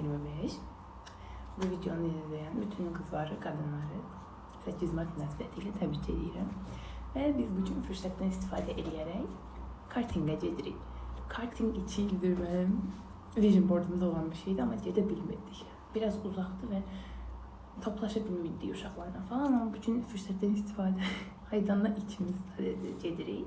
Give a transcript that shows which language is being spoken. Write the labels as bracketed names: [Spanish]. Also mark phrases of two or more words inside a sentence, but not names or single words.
[Turkish] kardeş. Bu videonu izleyen bütün kızları, kadınları 8 Mart [Azerbaijani] münasibətilə təbrik edirəm. Və biz bu gün fürsətdən istifadə edərək kartinga gedirik. Karting 2 ildir mənim [English] vision boardumda [Azerbaijani] olan bir şeydi, amma gedə bilmirdik. Biraz uzaqdı və toplaşa bilmirdik uşaqlarla falan, amma bu gün fürsətdən istifadə aydanla ikimiz sadəcə gedirik.